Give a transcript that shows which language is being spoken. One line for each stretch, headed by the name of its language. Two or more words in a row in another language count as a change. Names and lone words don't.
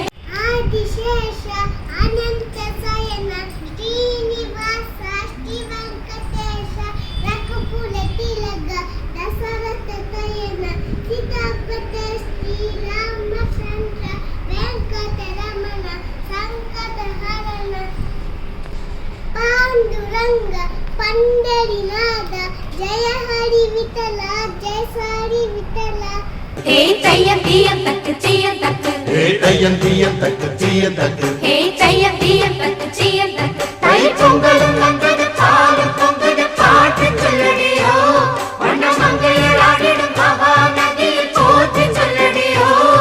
Sanskrit: आदिशेष अनन्त शयन श्रीनिवास श्रीवेङ्कटेश रघुकुल तिलक दशरथ तनय सीतापति श्रीरामचन्द्र वेङ्कटरमण सङ्कटहरण पाण्डुरङ्ग पण्डरिनाद जय हरि विठल जय सारि विठल தையம் தீயம் தக்கு சீயம் தக்கு தையம் தீயம் தக்கு சீயம் தக்கு
Tamil: தையம் தீயம் தக்கு சீயம் தக்கு தை பொங்கலும் வந்தது பாலும் பொங்குது பாட்டு சொல்லடியோ வண்ண மங்கையர் ஆடிடும் மகா நதியில் போற்றி சொல்லடியோ